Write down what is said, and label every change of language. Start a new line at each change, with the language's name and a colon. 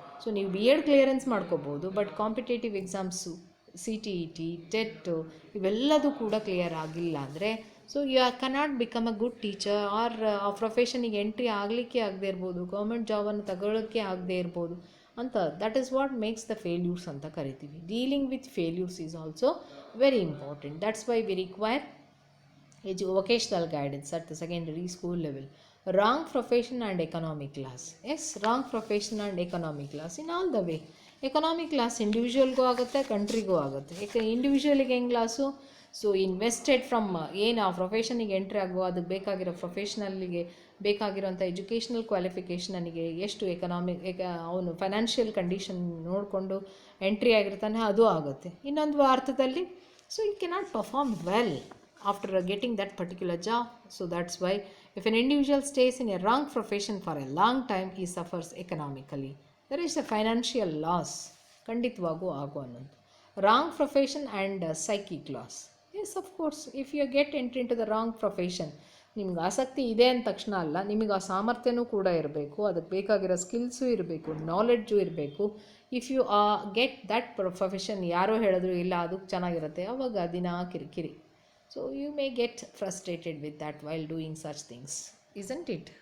Kannada: So ನೀವು B Ed clearance ಮಾಡ್ಕೋಬೋದು, but competitive exams CTET, ಟೆಟ್ಟು ಇವೆಲ್ಲದೂ ಕೂಡ ಕ್ಲಿಯರ್ ಆಗಿಲ್ಲ ಅಂದರೆ,
English: so you cannot become a good teacher,
Kannada: R ಆ ಪ್ರೊಫೆಷನಿಗೆ ಎಂಟ್ರಿ ಆಗಲಿಕ್ಕೆ ಆಗದೆ ಇರ್ಬೋದು, ಗೌರ್ಮೆಂಟ್ ಜಾಬನ್ನು ತಗೊಳ್ಳೋಕ್ಕೆ ಆಗದೆ ಇರ್ಬೋದು ಅಂತ.
English: that is what makes the failures
Kannada: ಅಂತ ಕರಿತೀವಿ.
English: Dealing with failures is also very important. That's why we require vocational guidance at the secondary school level. Wrong profession and economic class. Yes, wrong profession and economic class in all the way.
Kannada: Economic class ಇಂಡಿವಿಜುವಲ್ಗೂ ಆಗುತ್ತೆ, ಕಂಟ್ರಿಗೂ ಆಗುತ್ತೆ. ಇಂಡಿವಿಜುವಲಿಗೆ ಹೆಂಗೆ class, so invested from ಏನು ಆ ಪ್ರೊಫೆಷನಿಗೆ entry ಆಗೋ ಅದಕ್ಕೆ ಬೇಕಾಗಿರೋ ಪ್ರೊಫೆಷ್ನಲ್ಲಿಗೆ ಬೇಕಾಗಿರೋಂಥ educational qualification ನನಗೆ ಎಷ್ಟು ಅವನು ಫೈನಾನ್ಷಿಯಲ್ ಕಂಡೀಷನ್ ನೋಡಿಕೊಂಡು ಎಂಟ್ರಿ ಆಗಿರ್ತಾನೆ, ಅದು ಆಗುತ್ತೆ. ಇನ್ನೊಂದು ಅರ್ಥದಲ್ಲಿ,
English: So you cannot perform well after getting that particular job. So that's why if an individual stays in a wrong profession for a long time, he suffers economically. There is a financial loss
Kannada: ಖಂಡಿತವಾಗೂ ಆಗೋ ಅನ್ನೋದು.
English: Wrong profession and psychic loss. Yes of course, if you get entry into the wrong profession,
Kannada: ನಿಮ್ಗೆ ಆಸಕ್ತಿ ಇದೆ ಅಂದ ತಕ್ಷಣ ಅಲ್ಲ, ನಿಮಗೆ ಆ ಸಾಮರ್ಥ್ಯನೂ ಕೂಡ ಇರಬೇಕು, ಅದಕ್ಕೆ ಬೇಕಾಗಿರೋ ಸ್ಕಿಲ್ಸು ಇರಬೇಕು, ನಾಲೆಡ್ಜು ಇರಬೇಕು.
English: if you get that profession,
Kannada: ಯಾರೋ ಹೇಳಿದ್ರು ಇಲ್ಲ ಅದು ಚೆನ್ನಾಗಿರುತ್ತೆ, ಆವಾಗ ದಿನ ಕಿರಿಕಿರಿ.
English: So you may get frustrated with that while doing such things, isn't it?